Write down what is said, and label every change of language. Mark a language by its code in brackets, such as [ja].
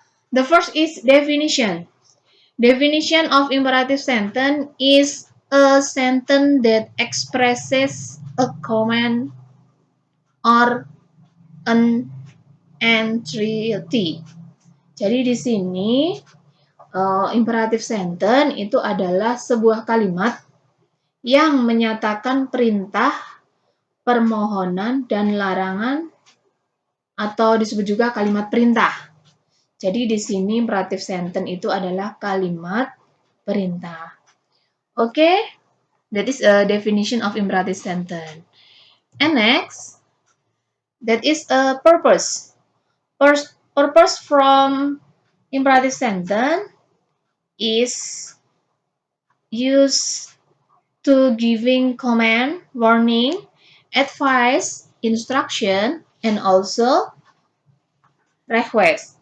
[en] The first is definition. Definition of imperative sentence is a sentence that expresses a command or an entity. [id] Jadi di sini imperative sentence itu adalah sebuah kalimat yang menyatakan perintah, permohonan, dan larangan, atau disebut juga kalimat perintah. Jadi di sini imperative sentence itu adalah kalimat perintah. [en] Okay, that is a definition of imperative sentence. And next, that is a purpose. Purpose from imperative sentence is used to giving command, warning, advice, instruction, and also request.